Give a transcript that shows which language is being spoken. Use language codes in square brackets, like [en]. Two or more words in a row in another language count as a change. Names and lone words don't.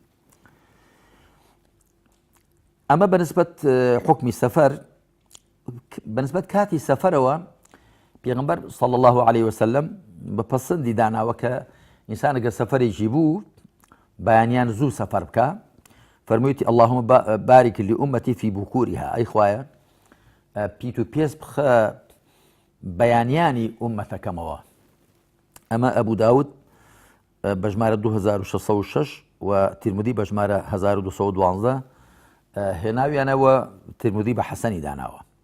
[ckb] ئەمە بەنسبەت حوکمی سەفەر، بەنسبەت کاتی سەفەرەوە پێغەمبەر [ar] صلی الله عليه وسلم [ckb] بە پەسەندی داناوە کە ئینسان ئەگەر سەفەرێکی بوو بەیانیان زوو سەفەر بکە، فەرموویەتی [ar] اللهم بارك لأمتي في بكورها، [ckb] ئەی خوایە پیت و پێس بخە بەیانیانی ئومەتەکەمەوە. ئەمە ئەبوو داود بە ژمارە 2606 و تیرمودی بە ژمارە 1212 هێناویانەوە ترمودی بە حەسەنی داناوە.